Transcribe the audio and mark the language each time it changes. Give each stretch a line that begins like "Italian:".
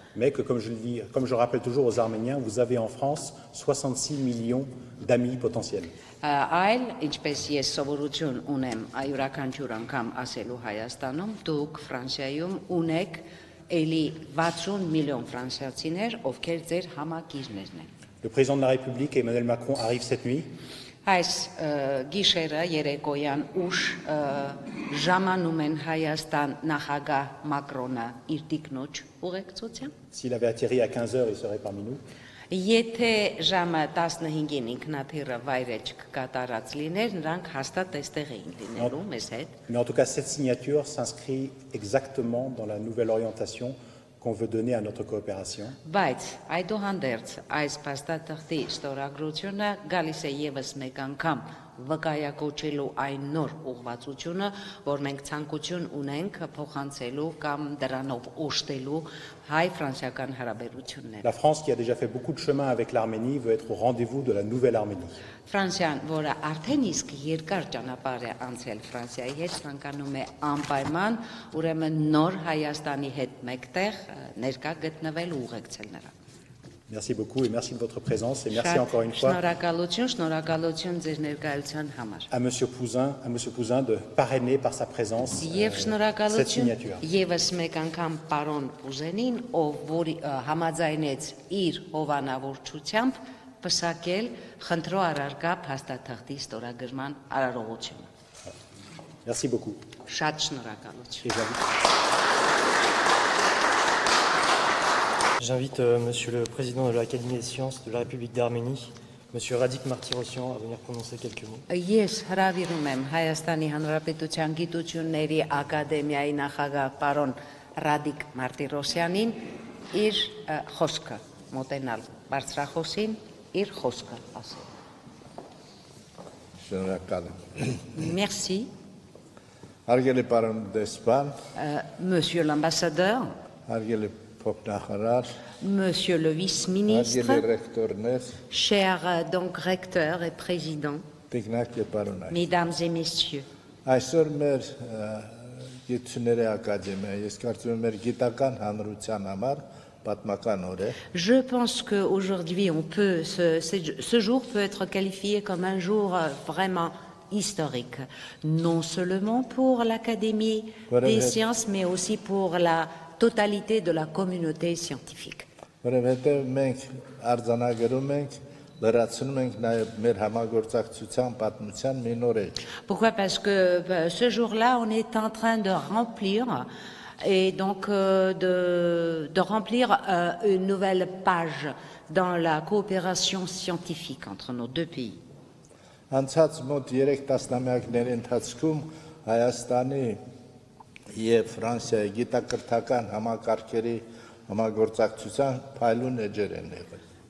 French: Mais que, comme je le dis, comme je rappelle toujours aux Arméniens, vous avez en France 66 millions d'amis potentiels.
Armenian: Այլ, ինչպես ես սովորություն ունեմ յուրաքանչյուր անգամ ասելու Հայաստանում, դուք Ֆրանսիայում ունեք էլի 60 միլիոն ֆրանսիացիներ, ովքեր ձեր համակիրներն են։
French: Le président de la République, Emmanuel Macron, arrive cette nuit.
Armenian: Այս գիշերը երեկոյան ուշ ժամանում են Հայաստան նախագահ Մակրոնը իր տիկնոջ ուղեկցությամբ։
French: S'il avait atterri à 15 heures, il serait parmi nous.
Armenian: Եթե ժամը 15-ին ինքնաթիռը վայրեջ կկատարած լիներ, նրանք հաստատ այստեղ էին լինելու մեզ հետ։
French: Mais en tout cas, cette signature s'inscrit exactement dans la nouvelle orientation qu'on veut donner à notre coopération.
Armenian: Բայց այդուհանդերձ այս փաստաթղթի ստորագրությունը գալիս է եւս մեկ անգամ վկայակոչելու այն նոր ուղղվածությունը, որ մենք ցանկություն ունենք փոխանցելու կամ դրանով օժտելու հայ-ֆրանսիական հարաբերությունները։
French: La France, qui a déjà fait beaucoup de chemin avec l'Arménie, veut être au rendez-vous de la nouvelle Arménie.
Armenian: Ֆրանսիան, որը արդեն իսկ երկար ճանապարհ է անցել Ֆրանսիայի հետ, ցանկանում է անպայման ուրեմն նոր Հայաստանի հետ մեկտեղ ներկա գտնվել ու ուղեկցել նրան։
French: Merci beaucoup et merci de votre présence et merci encore une fois
Armenian: շնորհակալություն ձեր ներկայության համար։
French: à Monsieur Pouzin de parrainer par sa présence
Armenian: Եվ
French: cette
Armenian: շնորհակալություն
French: signature.
Armenian: եւս մեկ անգամ պարոն Պուզենին, ով որի համաձայնեց իր հովանավորչությամբ պսակել խնդրո առարկա փաստաթղթի ստորագրման արարողությունը։
French: Merci beaucoup.
Armenian: Շատ շնորհակալություն։
French: J'invite Monsieur le Président de l'Académie des sciences de la République d'Arménie, Monsieur Radik Martirosyan, à venir prononcer quelques mots.
Armenian: Ես հրավիրում եմ Հայաստանի Հանրապետության Գիտությունների Ակադեմիայի նախագահ պարոն Ռադիկ Մարտիրոսյանին իր խոսքը մոտենալ բարձրախոսին իր խոսքը ասել։ Շնորհակալ եմ։
French: Merci,
Armenian: Հարգելի պարոն դեսպան,
French: Monsieur l'ambassadeur,
Armenian: հարգելի փոխնախարար,
French: Monsieur le vice-ministre,
Armenian: հարգելի ռեկտորներ,
French: chers donc recteurs et présidents,
Armenian: տիկնակ եւ պարոններ։
French: mesdames et messieurs,
Armenian: Այսօր մեր Գիտությունների Ակադեմիա, ես կարծում եմ մեր գիտական հանրության համար պատմական օր է։
French: je pense qu'aujourd'hui ce jour peut être qualifié comme un jour vraiment historique, non seulement pour l'Académie des sciences, mais aussi pour la totalité de la communauté scientifique.
Armenian: Որովհետեւ մենք արձանագրում ենք, լրացնում ենք նաեւ մեր համագործակցության պատմության մի նոր էջ։
French: Pourquoi? Parce que ce jour-là, on est en train de remplir et donc de remplir une nouvelle page dans la coopération scientifique entre nos deux pays.
Armenian: Անցած մոտ 3 տասնամյակների ընթացքում Հայաստանի եւ Ֆրանսիայի գիտակրթական համակարգերի համագործակցության փայլուն էջեր են եղել։